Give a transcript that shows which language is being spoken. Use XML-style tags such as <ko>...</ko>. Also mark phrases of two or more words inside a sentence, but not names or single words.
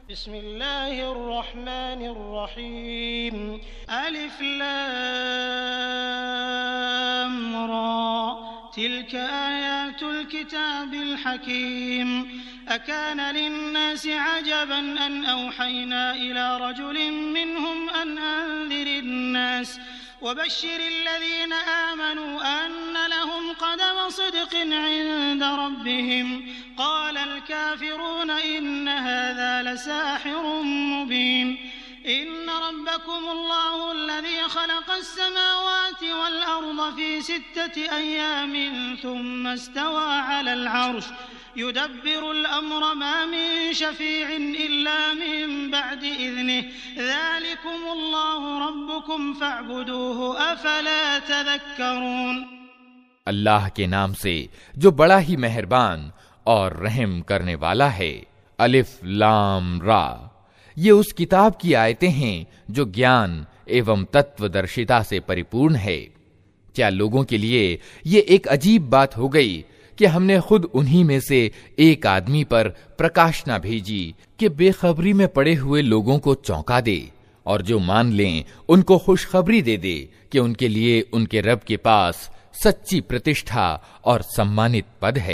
<ar>بسم الله الرحمن الرحيم الر تلك آيات الكتاب الحكيم أكان للناس عجبا أن أوحينا إلى رجل منهم أن أنذر الناس وبشر الذين آمنوا أن لهم قدم صدق عند ربهم قال الكافرون إن هذا لساحر مبين إن ربكم الله الذي خلق السماوات والأرض في ستة أيام ثم استوى على العرش يدبر الأمر ما من شفيع إلا من بعد إذنه ذلكم الله ربكم فاعبدوه أفلا تذكرون.</ar> <hi>अल्लाह के नाम से जो बड़ा ही मेहरबान और रहम करने वाला है। अलिफ लाम रा, ये उस किताब की आयतें हैं जो ज्ञान एवं तत्वदर्शिता से परिपूर्ण है। क्या लोगों के लिए ये एक अजीब बात हो गई कि हमने खुद उन्हीं में से एक आदमी पर प्रकाशना भेजी कि बेखबरी में पड़े हुए लोगों को चौंका दे और जो मान लें उनको खुशखबरी दे दे कि उनके लिए उनके रब के पास सच्ची प्रतिष्ठा और सम्मानित पद है।</hi>